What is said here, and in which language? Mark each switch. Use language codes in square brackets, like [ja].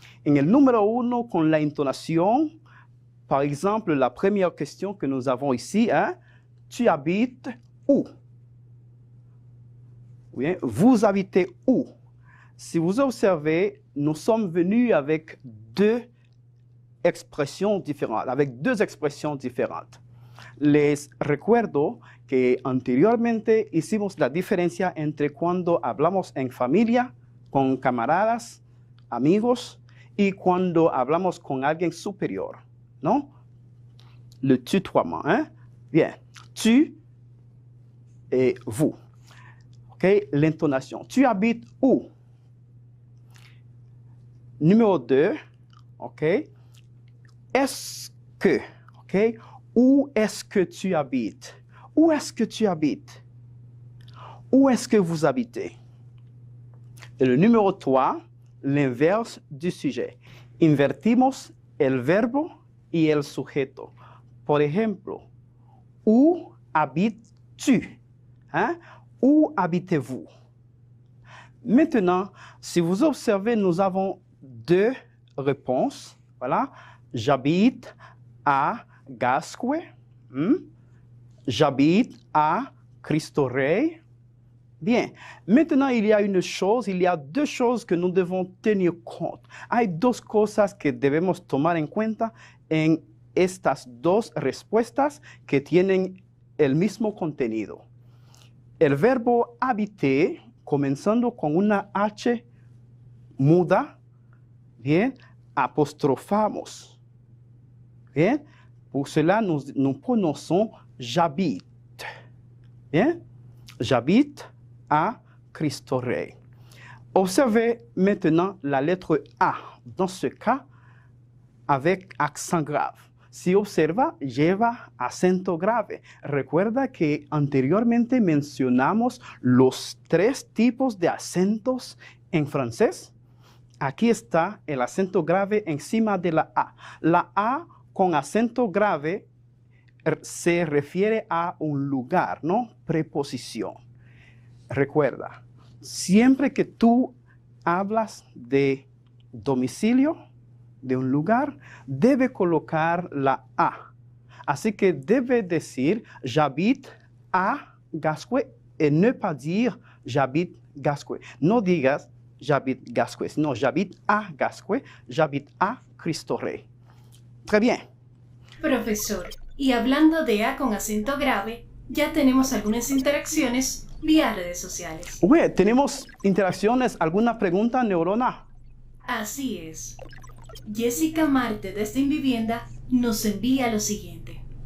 [es] En el número 1, con la [fr] intonation, par exemple, la première question que nous avons ici, tu habites où? Oui, vous habitez où? Si vous observez, nous sommes venus avec 2 [es] expresiones diferentes, [fr] avec 2 expresiones diferentes. [es] Les recuerdo que anteriormente hicimos la diferencia entre cuando hablamos en familia, con camaradas, amigos, y cuando hablamos con alguien superior, ¿no? [fr] Le tutoiement, Bien, tu et vous. OK, l'intonation. Tu habites où? Numéro 2, OK? Est-ce que, OK? Où est-ce que tu habites? Où est-ce que tu habites? Où est-ce que vous habitez? Et le numéro 3, l'inverse du sujet. [es] Invertimos el verbo y el sujeto. Por ejemplo, [fr] où habites-tu? Où habitez-vous? Maintenant, si vous observez, nous avons 2 réponses. Voilà. J'habite à Gascue. J'habite à Cristo Rey. Bien. Maintenant, il y a 2 choses que nous devons tenir compte. [es] Hay 2 cosas que debemos tomar en cuenta en estas 2 respuestas que tienen el mismo contenido. El verbo habiter, comenzando con una H muda, bien, apostrofamos. [fr] Bien, pour cela, nous prononçons j'habite. Bien, j'habite à Cristo Rey. Observez maintenant la lettre A, dans ce cas, avec accent grave. [es] Si observa, lleva acento grave. Recuerda que anteriormente mencionamos los 3 tipos de acentos en francés. Aquí está el acento grave encima de la A. La A con acento grave se refiere a un lugar, ¿no? Preposición. Recuerda, siempre que tú hablas de domicilio, de un lugar, debe colocar la A. Así que debe decir [fr] j'habite à Gascoy et ne pas dire j'habite Gascoy. [es] No digas [fr] j'habite Gascoy, [es] sino [fr] j'habite à Gascoy, j'habite à Cristo Rey. Très bien. [es] Profesor, y hablando de A con acento grave, ya tenemos algunas interacciones vía redes sociales. Bueno, tenemos interacciones. ¿Alguna pregunta, Neurona? Así es. Jessica Marte desde Invivienda nos envía lo siguiente.